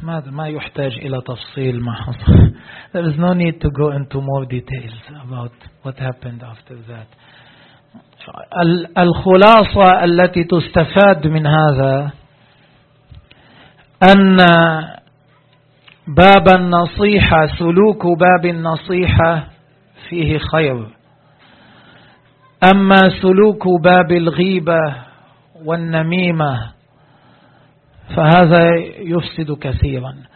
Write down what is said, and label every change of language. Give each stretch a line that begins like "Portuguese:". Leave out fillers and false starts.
Arabic: ما يحتاج إلى تفصيل ما حصل.
English: There is no need to go into more details about what happened after that.
Arabic: الخلاصة التي تستفاد من هذا أن باب النصيحة سلوك باب النصيحة فيه خير. أما سلوك باب الغيبة والنميمة فهذا يفسد كثيرا.